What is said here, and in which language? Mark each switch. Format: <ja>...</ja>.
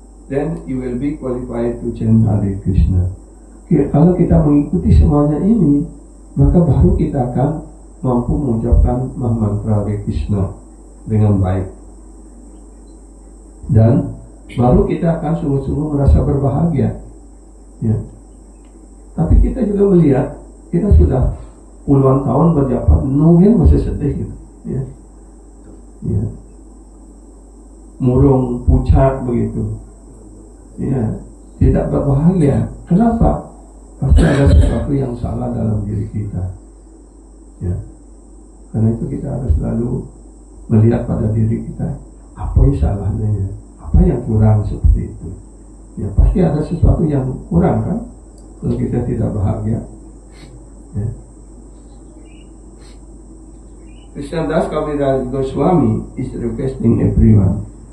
<en>Then you will be qualified to chant Hare Krishna.</en> <id>Kalau kita mengikuti semuanya ini, maka baru kita akan mampu mengucapkan mantra Hare Krishna dengan baik, dan baru kita akan sungguh-sungguh merasa berbahagia. Ya. Tapi kita juga melihat kita sudah puluhan tahun berjapa, nungguin masih sedih gitu. Ya. Ya. Murung, pucat begitu. Ya, tidak berbahagia. Kenapa? Pasti ada sesuatu yang salah dalam diri kita. Ya. Karena itu kita harus selalu melihat pada diri kita, apa yang salahnya, apa yang kurang seperti itu. Ya, pasti ada sesuatu yang kurang kan, kalau kita tidak bahagia. Ya.</id> <en>Krishnadas Kaviraj Goswami is requesting everyone.</en>